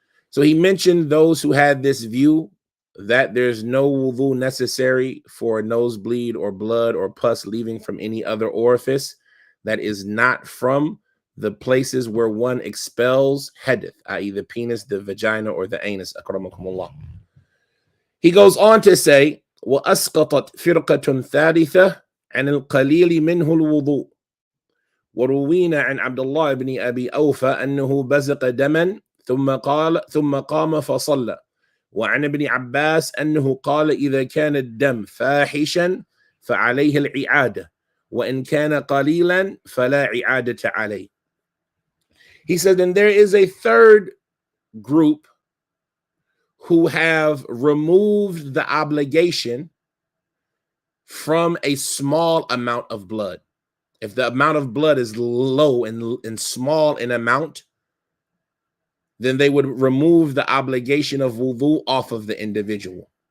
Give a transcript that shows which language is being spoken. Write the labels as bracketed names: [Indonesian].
[English] So he mentioned those who had this view that there's no wudu necessary for a nosebleed or blood or pus leaving from any other orifice that is not from the places where one expels hadith, i.e. the penis, the vagina, or the anus, akramakumullah. He goes on to say, [Arabic] وَأَسْقَطَتْ فِرْقَةٌ ثَالِثَةٌ عَنِ الْقَلِيلِ مِنْهُ الْوُضُوء وروينا عن عبد الله بن أبي أوفى أنه بزق دما ثم قام فصلى وعن ابن عباس أنه قال إذا كان الدم فاحشا فعليه الإعادة وإن كان قليلا فلا إعادة عليه. [English] He said, and there is a third group who have removed the obligation from a small amount of blood. If the amount of blood is low and small in amount, then they would remove the obligation of wudu off of the individual.